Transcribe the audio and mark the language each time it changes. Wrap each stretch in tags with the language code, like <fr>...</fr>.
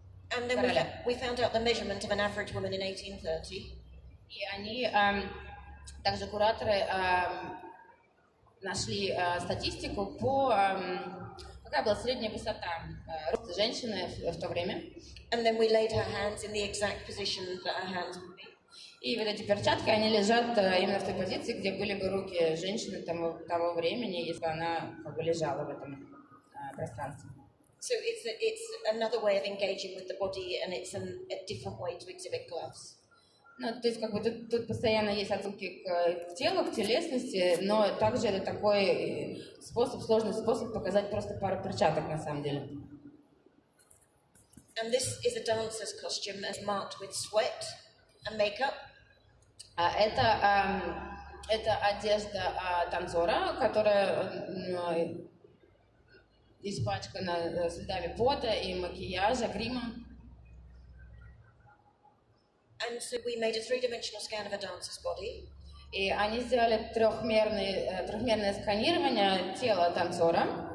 <en>And then we found out the measurement of an average woman in 1830.</en> <ru>И они, также кураторы, нашли статистику по какая была средняя высота роста женщины в то время.</ru> <en>And then we laid her hands in the exact position that her hands would be.</en> <ru>И вот эти перчатки, они лежат именно в той позиции, где были бы руки женщины того времени, если она как бы лежала в этом пространстве.</ru> <en>So it's another way of engaging with the body, and it's a different way to exhibit gloves.</en> <ru>Ну, то есть, как бы тут постоянно есть отсылки к телу, к телесности, но также это такой сложный способ показать просто пару перчаток, на самом деле.</ru> <en>And this is a dancer's costume that's marked with sweat and makeup.</en> <ru>Это одежда танцора, которая испачкана следами пота и макияжа, грима.</ru> <en>And so we made a three-dimensional scan of a dancer's body.</en> <ru>И они сделали трехмерное сканирование тела танцора.</ru>